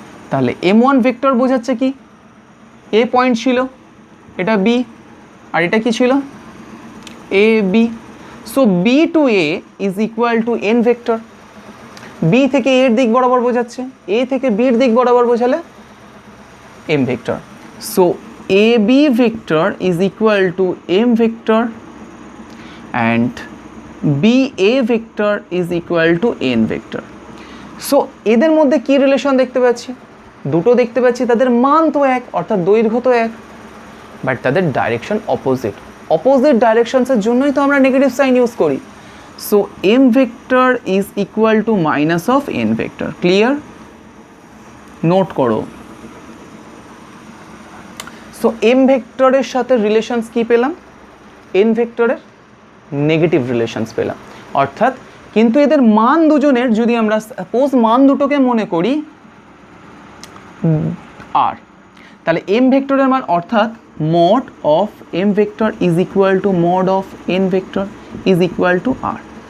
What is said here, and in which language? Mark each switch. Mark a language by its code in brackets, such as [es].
[bn] তাহলে M1 vector বোঝাচ্ছে কি, A পয়েন্ট ছিল, এটা B, আর এটা কি ছিল, A B। [en] So B to A is equal to N vector. [bn] B থেকে A এর দিক বরাবর বোঝাচ্ছে, A থেকে B এর দিক বরাবর বোঝালে M vector. [en] So AB vector is equal to M vector and BA vector is equal to N vector. [bn] So এদের মধ্যে কি রিলেশন দেখতে পাচ্ছি, দুটো দেখতে পাচ্ছি, তাদের মান তো এক, অর্থাৎ দৈর্ঘ্য তো এক, বাট তাদের ডাইরেকশন অপোজিট। অপোজিট ডাইরেকশনসের জন্যই তো আমরা নেগেটিভ সাইন ইউজ করি। [en] So M vector is equal to minus of N vector. [bn] Clear, note করো। সো M ভেক্টরের সাথে রিলেশনস কি পেলাম, N ভেক্টরের নেগেটিভ রিলেশনস পেলাম, অর্থাৎ কিন্তু এদের মান দুজনের যদি আমরা সাপোজ মান দুটোকে মনে করি R, তাহলে M ভেক্টরের মান অর্থাৎ [en] mod of M vector is equal to mod of N vector is equal to R।